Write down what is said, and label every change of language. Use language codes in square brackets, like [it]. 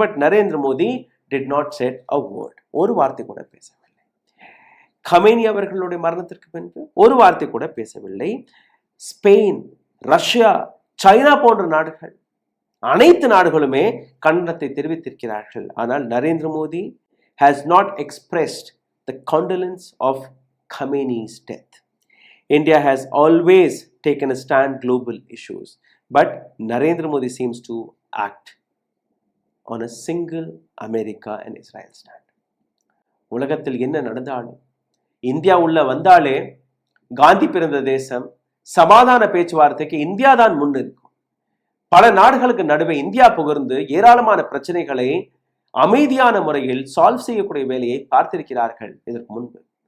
[en] but Narendra Modi did not said a word, [ta] ஒரு வார்த்தை கூட பேசவில்லை. கமேனி அவர்களுடைய மரணத்திற்கு பின்பு ஒரு வார்த்தை கூட பேசவில்லை. ஸ்பெயின், ரஷ்யா, சைனா போன்ற நாடுகள், அனைத்து நாடுகளுமே கண்டனத்தை தெரிவித்திருக்கிறார்கள். ஆனால் [en] Narendra Modi has not expressed the condolence of Khamenei's death. India has always taken a stand global issues, but Narendra Modi seems to act on a single America and Israel stand. [ta] உலகத்தில் என்ன நடந்தாலும் India உள்ள வந்தாலே காந்தி பிறந்த தேசம், சமாதான பேச்சுவார்த்தைக்கு இந்தியா தான் முன்னிருக்கும். பல நாடுகளுக்கு நடுவே இந்தியா புகழ்ந்து ஏராளமான பிரச்சனைகளை அமைதியான முறையில் சால்வ் செய்யக்கூடிய வேலையை பார்த்திருக்கிறார்கள் இதற்கு முன்பு.